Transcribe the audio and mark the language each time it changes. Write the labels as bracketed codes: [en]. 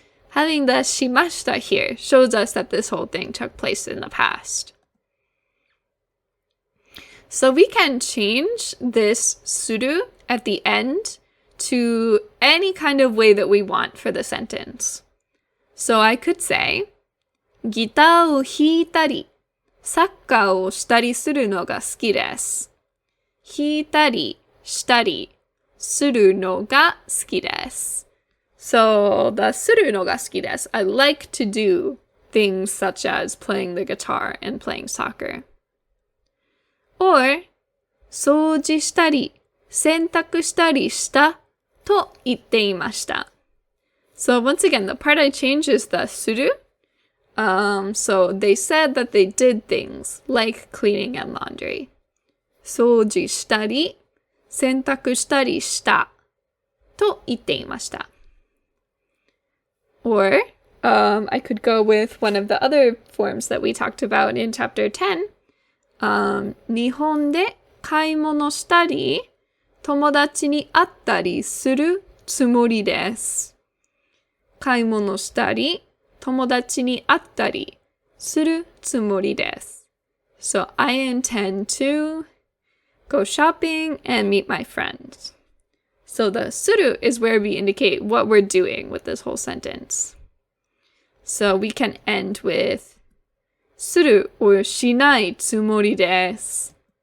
[en] Having the shimashita here shows us that this whole thing took place in the past. So we can change this suru at the end to any kind of way that we want for the sentence. So I could say, [ja] ギターを弾いたり、サッカーをしたりするのが好きです。弾いたり、したり、するのが好きです。 So, the するのが好きです. [en] I like to do things such as playing the guitar and playing soccer. [ja] Or, 掃除したり、洗濯したりしたと言っていました。 [en] So, once again, the part I change is the する. So they said that they did things like cleaning and laundry. [ja] 掃除したり、洗濯したりしたと言っていました。 [en] Or, I could go with one of the other forms that we talked about in chapter 10. [ja] 日本で買い物したり、友達に会ったりするつもりです。買い物したり、友達に会ったりするつもりです。 [en] So I intend to go shopping and meet my friends. So the する is where we indicate what we're doing with this whole sentence. So we can end with する or [ja] しないつもりです。